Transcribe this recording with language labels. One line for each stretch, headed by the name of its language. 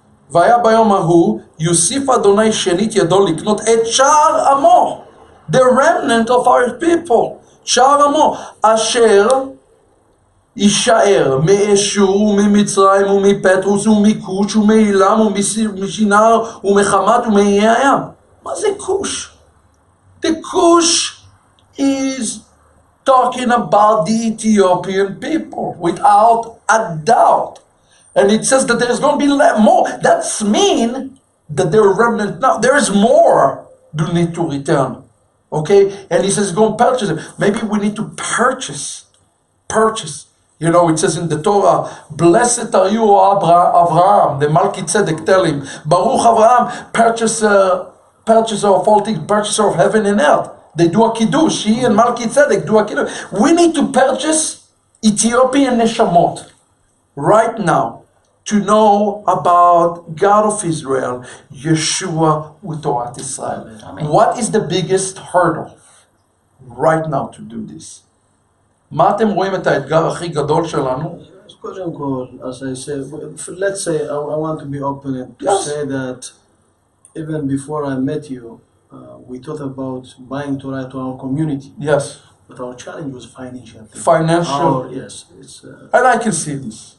Hebrew: והיה ביום ההוא, יוסיף אדוני שנית ידו לקנות את שאר עמו.
English: The remnant of our people.
Hebrew: שאר עמו. אשר יישאר מאשור וממצרים ומפטרוס ומכוש ומעילם ומשינר ומחמת ומאיי הים. מה זה כוש?
English: The Kush is talking about the Ethiopian people without a doubt. And it says that there's going to be more. That's mean that there are remnant now. There is more do need to return. Okay? And he says go and purchase it. Maybe we need to purchase. You know, it says in the Torah, blessed are you, O Abraham. The Malki Tzedek tell him, Baruch Abraham, purchaser of all things, purchaser of heaven and earth. They do a kiddush. He and Malki Tzedek do a kiddush. We need to purchase Ethiopian neshamot right now to know about God of Israel, Yeshua with Torah Israel. Amen. What is the biggest hurdle right now to do this?
Hebrew: מה אתם רואים את האתגר הכי גדול שלנו? קודם כל,
English: as I said, let's say I want to be open and to Yes. say that even before I met you, we thought about buying Torah to our community. Yes. But our challenge was financial. Financial. Yes, it's And I can see this.